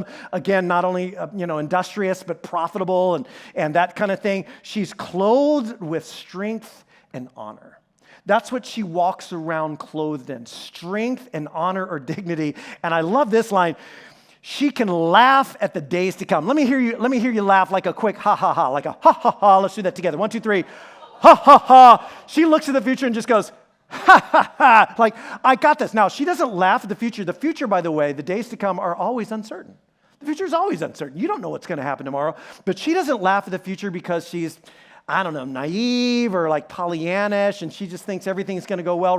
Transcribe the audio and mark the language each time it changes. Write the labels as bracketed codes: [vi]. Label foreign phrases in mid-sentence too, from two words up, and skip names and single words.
[en] Again, not only industrious, but profitable and that kind of thing. She's clothed with strength and honor. That's what she walks around clothed in, strength and honor or dignity. And I love this line. She can laugh at the days to come. Let me hear you laugh like a quick ha ha ha, like a ha ha ha. Let's do that together. 1, 2, 3. Ha ha ha. She looks at the future and just goes, ha ha ha. Like, I got this. Now, she doesn't laugh at the future. The future, by the way, the days to come are always uncertain. The future is always uncertain. You don't know what's going to happen tomorrow. But she doesn't laugh at the future because she's, naive or like Pollyannish, and she just thinks everything's going to go well.